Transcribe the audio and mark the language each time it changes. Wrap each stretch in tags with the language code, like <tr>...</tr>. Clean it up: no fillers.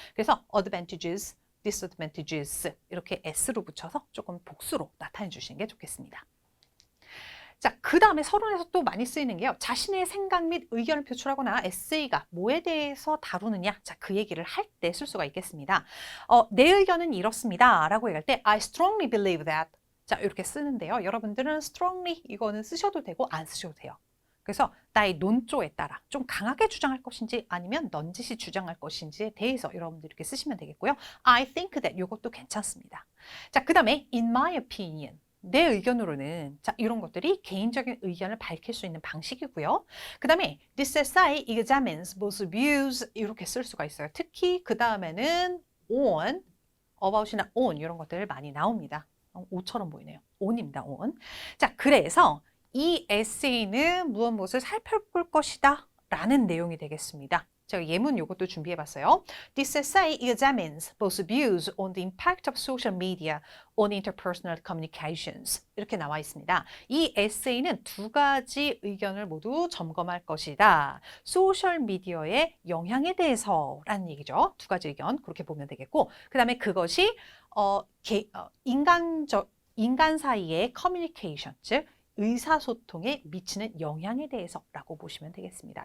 <ko>그래서</ko> <en>advantages, disadvantages</en> <ko>이렇게 s로 붙여서 조금 복수로 나타내 주시는 게 좋겠습니다. 자, 그 다음에 서론에서 또 많이 쓰이는 게요. 자신의 생각 및 의견을 표출하거나 에세이가 뭐에 대해서 다루느냐. 자, 그 얘기를 할 때 쓸 수가 있겠습니다. 내 의견은 이렇습니다. 라고 얘기할 때</ko> <en>I strongly believe that.</en> <ko>자, 이렇게 쓰는데요. 여러분들은 strongly 이거는 쓰셔도 되고 안 쓰셔도 돼요. 그래서 나의 논조에 따라 좀 강하게 주장할 것인지 아니면 넌지시 주장할 것인지에 대해서 여러분들 이렇게 쓰시면 되겠고요.</ko> <en>I think that</en> <ko>이것도 괜찮습니다. 자, 그 다음에</ko> <en>in my opinion.</en> <ko>내 의견으로는 자 이런 것들이 개인적인 의견을 밝힐 수 있는 방식이고요. 그 다음에</ko> <en>this essay examines both views</en> <ko>이렇게 쓸 수가 있어요. 특히 그 다음에는 on, about이나 on 이런 것들 많이 나옵니다. O처럼 보이네요. on입니다. on. 자 그래서 이 에세이는 무엇을 살펴볼 것이다 라는 내용이 되겠습니다. 제가 예문 이것도 준비해봤어요.</ko> <en>This essay examines both views on the impact of social media on interpersonal communications.</en> <ko>이렇게 나와 있습니다. 이 에세이는 2가지 의견을 모두 점검할 것이다. 소셜미디어의 영향에 대해서라는 얘기죠. 2가지 의견 그렇게 보면 되겠고 그 다음에 그것이 인간 사이의 커뮤니케이션, 즉 의사소통에 미치는 영향에 대해서라고 보시면 되겠습니다.</ko>